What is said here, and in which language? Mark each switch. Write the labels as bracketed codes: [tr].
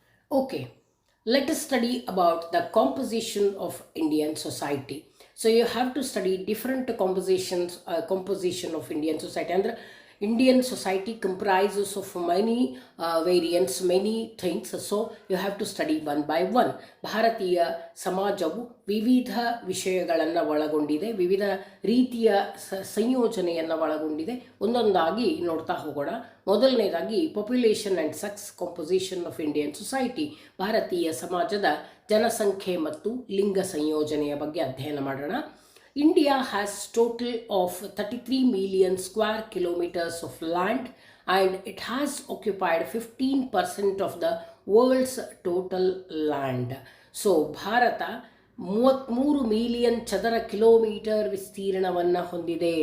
[en] Okay, let us study about the composition of Indian society. So you have to study different composition of Indian society. Andre Indian society comprises of many variants, many things. So you have to study one by one. [kn] ಭಾರತೀಯ ಸಮಾಜವು ವಿವಿಧ ವಿಷಯಗಳನ್ನು ಒಳಗೊಂಡಿದೆ, ವಿವಿಧ ರೀತಿಯ ಸಂಯೋಜನೆಯನ್ನು ಒಳಗೊಂಡಿದೆ. ಒಂದೊಂದಾಗಿ ನೋಡ್ತಾ ಹೋಗೋಣ. ಮೊದಲನೇದಾಗಿ [en] population and sex composition of Indian society, [kn] ಭಾರತೀಯ ಸಮಾಜದ ಜನಸಂಖ್ಯೆ ಮತ್ತು ಲಿಂಗ ಸಂಯೋಜನೆಯ ಬಗ್ಗೆ ಅಧ್ಯಯನ ಮಾಡೋಣ. [en] India has total of 33 million square kilometers of land and it has occupied 15% of the world's total land. [kn] So Bharat 33 million ಚದರ ಕಿಲೋಮೀಟರ್ ವಿಸ್ತೀರ್ಣವನ್ನು ಹೊಂದಿದೆ.